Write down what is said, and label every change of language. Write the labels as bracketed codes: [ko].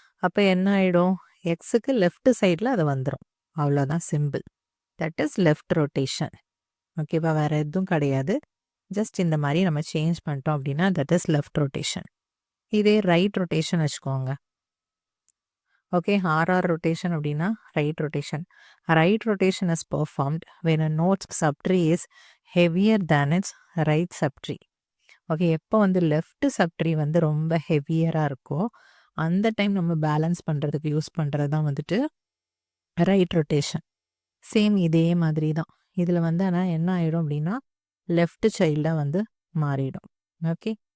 [ta] அப்போ என்ன ஆகிடும்? எக்ஸுக்கு லெஃப்ட் சைடில் அது வந்துடும். அவ்வளோதான், simple. [en] That is left rotation. ஓகேவா? [ta] வேறு எதுவும் கிடையாது. ஜஸ்ட் இந்த மாதிரி நம்ம சேஞ்ச் பண்ணிட்டோம் அப்படின்னா [en] That is left rotation. [ta] இதே ரைட் ரொட்டேஷன் வச்சுக்கோங்க. ஓகே. ஆர்ஆர் ரொட்டேஷன் அப்படின்னா right rotation. [en] Right rotation is performed when a node's subtree is heavier than its right subtree. Okay. [ta] எப்போ வந்து லெஃப்ட் சப்ட்ரீ வந்து ரொம்ப ஹெவியராக இருக்கோ அந்த டைம் நம்ம பேலன்ஸ் பண்ணுறதுக்கு யூஸ் பண்ணுறது தான் வந்துட்டு ரைட் ரொட்டேஷன். சேம் இதே மாதிரி தான் இதில் வந்து ஆனால் என்ன ஆகிடும் அப்படின்னா லெஃப்ட் சைல்டாக வந்து மாறிடும். ஓகே.